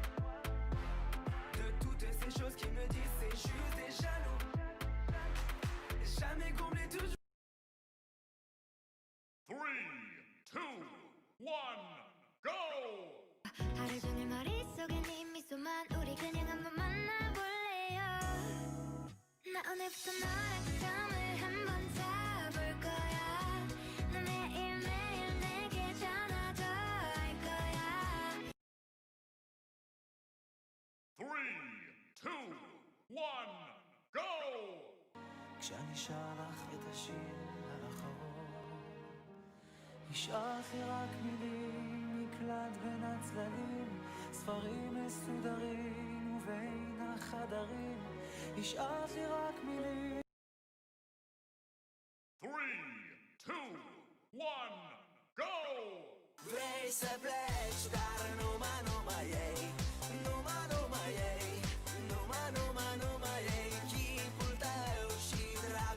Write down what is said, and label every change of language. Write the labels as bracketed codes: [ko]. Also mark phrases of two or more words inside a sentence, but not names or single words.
[fr] De toutes ces choses qui me disent, c'est juste des jaloux. Jamais comblé, toujours. 3, 2, 1, go! [ko] 하루 종일 머릿속에 네 미소만 우리 그냥 한번 만나볼래요 나 오늘부터 너랑 썸을 한번 타볼 거야 나 매일매일 내게 전화도 할 거야 3, 2, 1, go! [he] כשאני שר לך את השיר האחרון השארת לי רק מילים מקלט בין הצללים ספרים מסודרים ובין החדרים השארת לי רק מילים 3, 2, 1, go! [ro] Vrei să pleci, dar numai ei numai ei chipul tău și